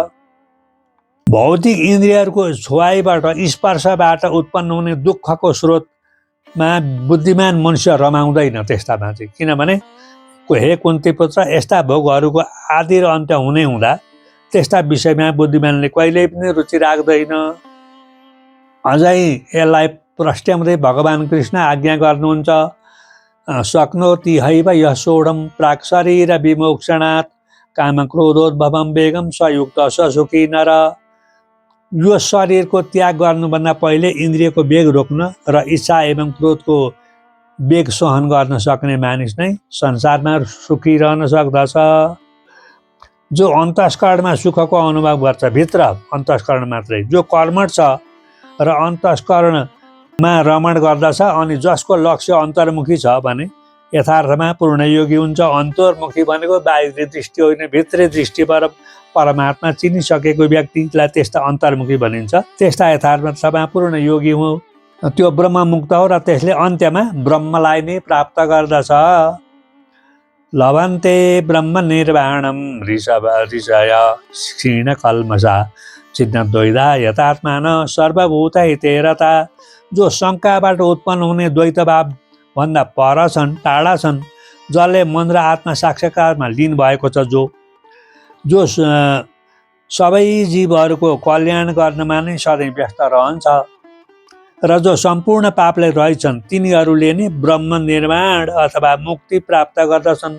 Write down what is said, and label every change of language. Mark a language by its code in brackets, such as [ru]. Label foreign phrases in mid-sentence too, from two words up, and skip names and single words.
[ne] भौतिक इन्द्रियहरूको छुवाइबाट, स्पर्शबाट उत्पन्न हुने दुःखको स्रोतमा बुद्धिमान मनुष्य रमाउँदैन त्यस्तामा चाहिँ। किनभने हे कुन्ती पुत्र, यस्ता भोगहरूको आदि र अन्त्य हुने हुँदा त्यस्ता विषयमा बुद्धिमानले कहिल्यै पनि रुचि राख्दैन। अझै यसलाई प्रष्टाउँदै भगवान् कृष्ण आज्ञा गर्नुहुन्छ। [sa] शक्नोति हैव यः सोढं प्राक् शरीर विमोक्षणात् कामक्रोधोद्भवं वेगं सयुक्त स सुखी नर। [ne] यो शरीरको त्याग गर्नुभन्दा पहिले इन्द्रियको वेग रोक्न र इच्छा एवं क्रोधको वेग सहन गर्न सक्ने मानिस नै संसारमा सुखी रहन सक्दछ। जो अन्तस्करणमा सुखको अनुभव गर्छ, भित्र अन्तस्करण मात्रै, जो कर्मठ छ र अन्तस्करणमा रमण गर्दछ अनि जसको लक्ष्य अन्तर्मुखी छ भने यथार्थमा पूर्णयोगी हुन्छ। अन्तर्मुखी भनेको बाहिरी दृष्टि होइन, भित्री दृष्टिबाट परमात्मा चिनिसकेको व्यक्तिलाई त्यस्ता अन्तर्मुखी भनिन्छ। त्यस्ता यथार्थमा पूर्ण योगी हो, त्यो ब्रह्ममुक्त हो र त्यसले अन्त्यमा ब्रह्मलाई नै प्राप्त गर्दछ। [sa] लभन्ते ब्रह्म निर्वाणम ऋषय क्षीण कल्मषा छिन्नद्वैधा यथात्मान सर्वभूत हिते रता। [ne] जो शङ्काबाट उत्पन्न हुने द्वैतभाव भन्दा पर छन्, टाढा छन्, जसले मन र आत्मा साक्षात्कारमा लीन भएको छ, जो सबै जीवहरूको कल्याण गर्नमा नै सधैँ व्यस्त रहन्छ र जो सम्पूर्ण पापले रहेछन्, तिनीहरूले नै ब्रह्म निर्वाण अथवा मुक्ति प्राप्त गर्दछन्।